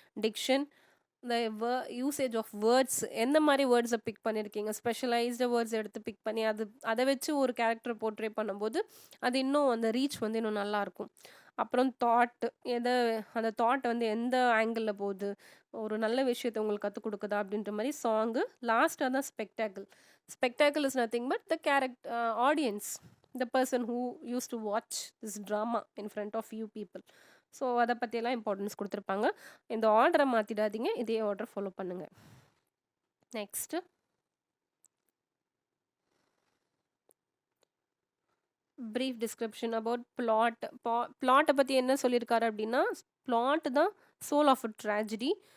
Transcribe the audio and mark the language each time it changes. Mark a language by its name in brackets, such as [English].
[Tamil] Diction, [English] the usage of words, [Tamil] எந்த மாதிரி வேர்ட்ஸை big பண்ணியிருக்கீங்க, ஸ்பெஷலைஸ்டு வேர்ட்ஸ் எடுத்து பிக் பண்ணி அதை வச்சு ஒரு கேரக்டர் போர்ட்ரே பண்ணும்போது அது இன்னும் அந்த ரீச் வந்து இன்னும் நல்லாயிருக்கும். அப்புறம் தாட், அந்த தாட் வந்து எந்த ஆங்கிளில் போகுது, ஒரு நல்ல விஷயத்தை உங்களுக்கு கற்றுக் கொடுக்குதா அப்படின்ற மாதிரி சாங்கு. லாஸ்ட்டாக தான் spectacle. [English] Spectacle is nothing but the audience, the person who used to watch this drama in front of you people. [Tamil] So அதை பற்றியெல்லாம் இம்பார்ட்டன்ஸ் கொடுத்துருப்பாங்க. இந்த ஆர்டரை மாற்றிடாதீங்க, இதே ஆர்டர் ஃபாலோ பண்ணுங்கள். Next brief description about plot. பிளாட்டை பற்றி என்ன சொல்லியிருக்காரு அப்படின்னா, பிளாட் தான் சோல் ஆஃப் அ ட்ராஜடி.